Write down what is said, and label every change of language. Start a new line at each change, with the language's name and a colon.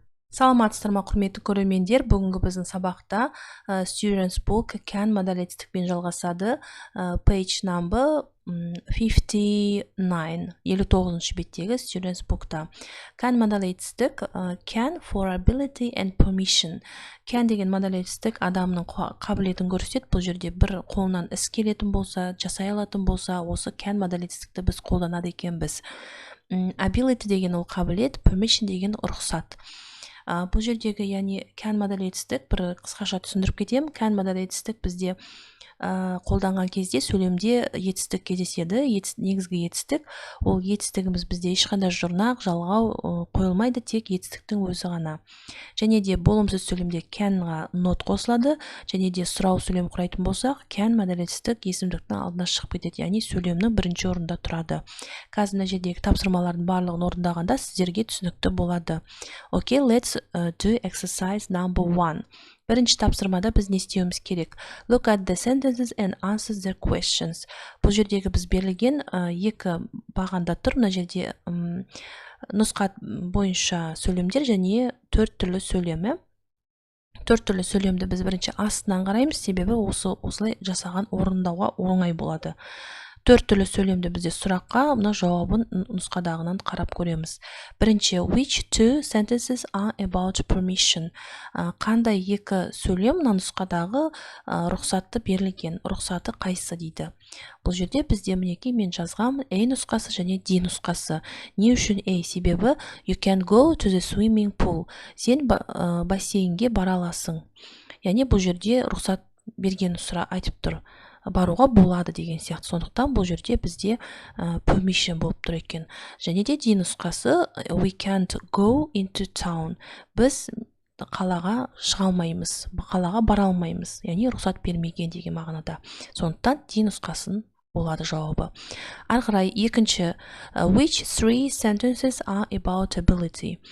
Kazakh: Саламатсыздар ма, құрметті көрермендер. Бүгінгі біздің сабақта Students Book can модаль етістікпен жалғасады.
English: Page number 59,
Kazakh: 59 беттегі Students Book'та.
English: Can
Kazakh: модаль етістік
English: can for ability and permission.
Kazakh: Can деген модаль етістік адамның қабілетін көрсетеді. Бұл жерде бір қолынан іс келетін болса, жасай алатын болса, осы can модаль етістікті біз қолданады екенбіз. Ability деген ол қабілет, permission деген рұқсат. Бұл жердегі, яғни can модаль етістік бір қысқаша түсіндіріп кетемін. Can модаль етістік бізде қолданған кезде сөйлемде етістік кездеседі. Негізгі етістік, ол етістігіміз бізде ешқандай жұрнақ, жалғау қойылмайды, тек етістіктің өзі ғана. Және де болымсыз сөйлемде can-ға not қосылады, және де сұрау сөйлем құрайтын болсақ, can модаль етістік есімдіктің алдына шығып кетеді, яғни сөйлемнің бірінші орында тұрады. Қазір мына жердегі тапсырмалардың барлығын орындағанда сіздерге түсінікті болады.
English: Okay, let's do exercise number 1.
Kazakh: Бірінші тапсырмада біз не істеуіміз керек?
English: Look at the sentences and answer their questions.
Kazakh: Бұл жердегі біз берілген екі бағанда тұр. Мына жерде нұсқа бойынша сөйлемдер және төрт түрлі сөйлемі. Төрт түрлі сөйлемді біз бірінші астынан қараймыз, себебі осылай жасаған орындауға оңай болады. Төрт түрлі сөйлемді бізде сұраққа, мына жауабын нұсқадағынан қарап көреміз. Бірінші,
English: which two sentences are about permission?
Kazakh: Қандай екі сөйлем мына нұсқадағы рұқсатты берілген, рұқсаты қайсы дейді. Бұл жерде бізде мінекей мен жазғам A нұсқасы және D нұсқасы. Не үшін A? Себебі
English: you can go to the swimming pool.
Kazakh: Сен бассейнге бара аласың. Яғни бұл жерде рұқсат берген айтып тұр. Баруға болады деген сияқты. Сондықтан бұл жерде бізде permission болып тұр екен. Және де D нұсқасы
English: we can't go into town.
Kazakh: Біз қалаға шыға алмаймыз, қалаға бара алмаймыз. Яғни рұқсат бермеген деген мағынада. Сондықтан D нұсқасын болады жауабы. Ары қарай екінші,
English: which three sentences are about ability?